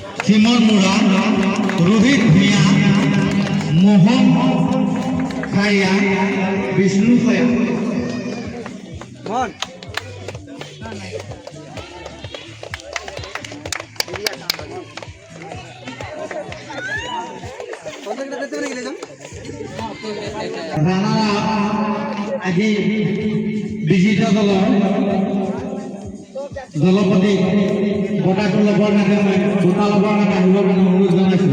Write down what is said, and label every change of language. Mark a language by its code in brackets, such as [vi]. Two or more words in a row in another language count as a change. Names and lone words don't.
[as] চিমন মুরা, রোহিত ভূঁয়া, মোহন খাইয়া, বিষ্ণু খাইয়া। রানারা আজি বিজিত দলৰ দলপতি বঁটাটো ল'বৰ কাৰণে বঁটা ল'বৰ কাৰণে আহিবৰ কাৰণে অনুৰোধ জনাইছোঁ।